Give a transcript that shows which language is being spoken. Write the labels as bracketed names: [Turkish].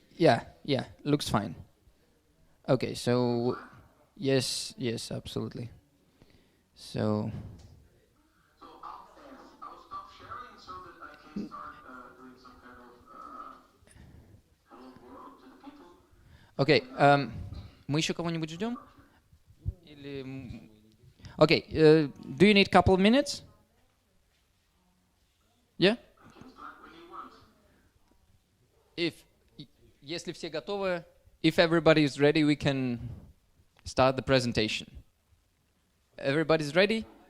[English] Yeah, looks fine. Okay, so yes, absolutely. So I'll stop sharing so that I can start doing some kind of hello world to the people. [Russian] Okay, мы еще кого-нибудь ждем? Или... [English] Okay, do you need a couple of minutes? Yeah? [Russian] Если все готовы, [English] if everybody is ready, we can start the presentation. Everybody's ready?